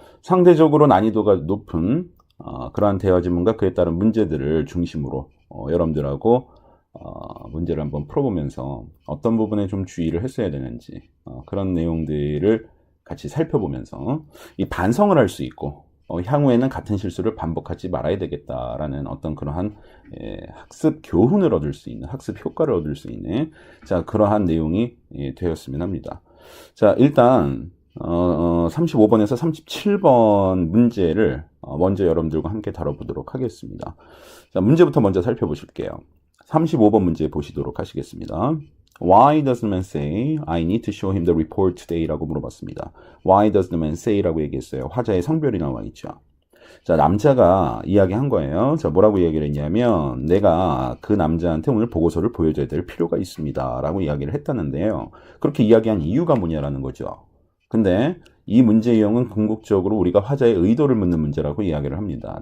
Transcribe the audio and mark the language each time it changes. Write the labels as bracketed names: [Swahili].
[Korean] 상대적으로 난이도가 높은 그러한 대화 지문과 그에 따른 문제들을 중심으로 여러분들하고 문제를 한번 풀어보면서 어떤 부분에 좀 주의를 했어야 되는지 그런 내용들을 같이 살펴보면서 이 반성을 할 수 있고 향후에는 같은 실수를 반복하지 말아야 되겠다라는 어떤 그러한 학습 교훈을 얻을 수 있는, 학습 효과를 얻을 수 있는 그러한 내용이 되었으면 합니다. 자, 일단 35번에서 37번 문제를 먼저 여러분들과 함께 다뤄보도록 하겠습니다. 자, 문제부터 먼저 살펴보실게요. 35번 문제 보시도록 하시겠습니다. [English] Why does the man say I need to show him the report today? [Korean] 라고 물어봤습니다. [English] Why does the man say? [Korean] 라고 얘기했어요. 화자의 성별이 나와 있죠. 자, 남자가 이야기한 거예요. 자, 뭐라고 이야기를 했냐면 내가 그 남자한테 오늘 보고서를 보여줘야 될 필요가 있습니다. 라고 이야기를 했다는데요. 그렇게 이야기한 이유가 뭐냐라는 거죠. 근데 이 문제 유형은 궁극적으로 우리가 화자의 의도를 묻는 문제라고 이야기를 합니다.